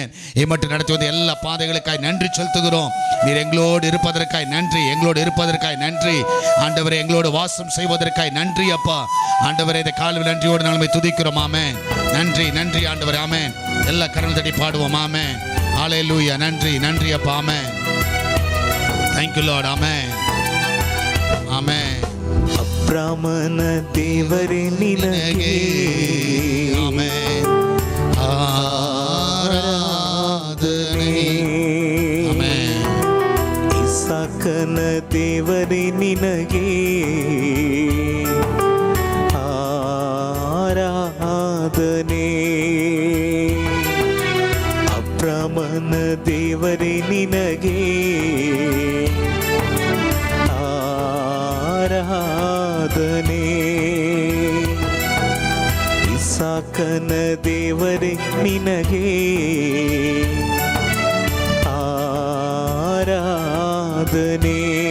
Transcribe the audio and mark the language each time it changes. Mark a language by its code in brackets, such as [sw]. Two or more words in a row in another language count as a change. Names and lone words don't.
[ta] இம்மட்டு நடத்தி வந்த எல்லா பாதைகளுக்காய் நன்றி செலுத்துகிறோம். நீர் எங்களோடு இருப்பதற்காய் நன்றி, எங்களோடு இருப்பதற்காய் நன்றி ஆண்டவரே. எங்களோடு வாசம் செய்வதற்காய் நன்றி அப்பா. ஆண்டவரே, இந்த காலவில் நன்றியோடு நாங்கள் துதிக்கிறோம். ஆமென். நன்றி, நன்றி ஆண்டவரே. ஆமென். எல்லா கரங்கள் தட்டி பாடுவோம். ஆமென். ஹல்லேலூயா. நன்றி, நன்றி அப்பா. ஆமென். [en] Thank you Lord. [ta] ஆமென். ஆமென். [kn] ಅಬ್ರಾಮನ ದೇವರೇ ನಿನಗೆ. [ta] ஆமென். ஆராதனை. ஆமென். [kn] ಇಸಾಕನ ದೇವರೇ ನಿನಗೆ. [ta] ஆராதனை. [kn] ಅಬ್ರಾಮನ ದೇವರೇ ನಿನಗೆ. ಆರಾಧನೆ. ಇಸಾಕನ ದೇವರೇ ನಿನಗೆ ಆರಾಧನೆ.